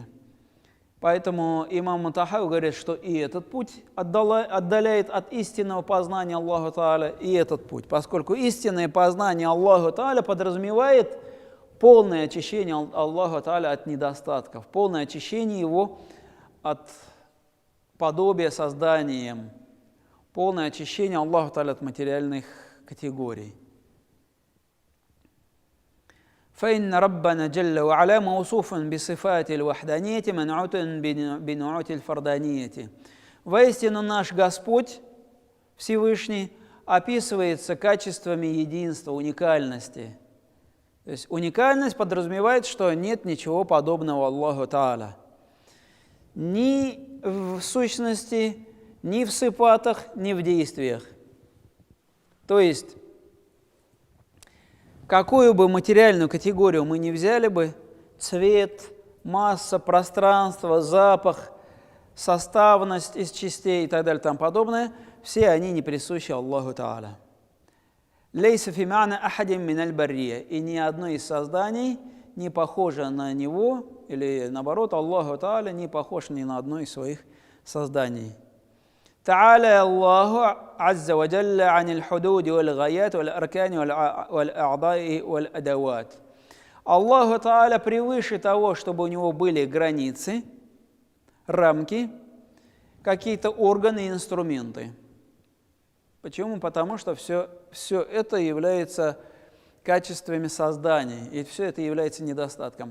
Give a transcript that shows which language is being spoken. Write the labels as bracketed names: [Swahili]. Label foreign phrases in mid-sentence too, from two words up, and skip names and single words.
[Russian] Поэтому имам Тахави говорит, что и этот путь отдаляет от истинного познания Аллаха Та'аля, и этот путь, поскольку истинное познание Аллаха Та'аля подразумевает полное очищение Аллаха Та'аля от недостатков, полное очищение Его от подобия созданием, полное очищение Аллаха Та'аля от материальных категорий. [Arabic] فإن ربنا جل وعلا موصوف بصفات الوحدانية منعوت بنعوت الفردانية. [Russian] Воистину наш Господь Всевышний описывается качествами единства, уникальности. То есть уникальность подразумевает, что нет ничего подобного Аллаху Та'аля. Ни в сущности, ни в сифатах, ни в действиях. То есть, какую бы материальную категорию мы ни взяли бы, цвет, масса, пространство, запах, составность из частей и так далее и тому подобное, все они не присущи Аллаху Та'аля. [Arabic] «ليس في معنى أحد من البرية». [Russian] И ни одно из созданий не похоже на него, или наоборот, Аллаху Та'аля не похож ни на одно из своих созданий. [Arabic] «تعالى الله عز وجل عن الحدود والغايات والأركان والأعضاء والأدوات». [Russian] Аллаху Та'аля превыше того, чтобы у него были границы, рамки, какие-то органы и инструменты. Почему? Потому что все это является качествами создания, и все это является недостатком.